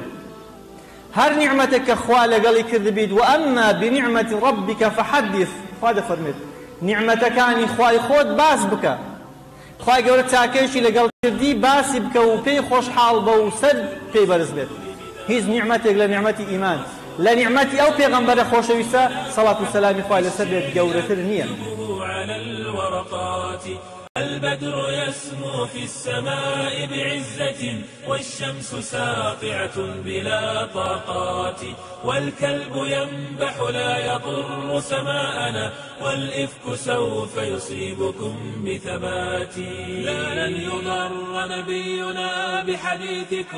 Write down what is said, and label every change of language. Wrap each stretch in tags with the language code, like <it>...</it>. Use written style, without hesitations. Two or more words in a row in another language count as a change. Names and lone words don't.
<ckb>هەر نیعمەتێک کە خوا لەگەڵی کردبیت و</ckb> <ar>ئەمما بنیعمەتی ڕەبیکە فەحەدیث،</ar> <ckb>خوا دەفەرمێت نیعمەتەکانی خوای خۆت باس بکە، خوای گەورە چاکەیەکی لەگەڵ کردی باسی بکە و پێی خۆشحاڵ بە و سەر پێی بەرز بێت. هیچ نیعمەتێک لە نیعمەتی ئیمان، لە نیعمەتی ئەو پێغەمبەرە خۆشەویستە سەڵات و سەلامی خوای لەسەر بێت گەورەتر نییە.</ckb> <ar>البدر يسمو في السماء بعزة والشمس ساطعة بلا طاقات والكلب ينبح لا يضر سماءنا والإفك سوف يصيبكم بثبات لا لن يضر نبينا بحديثكم</ar>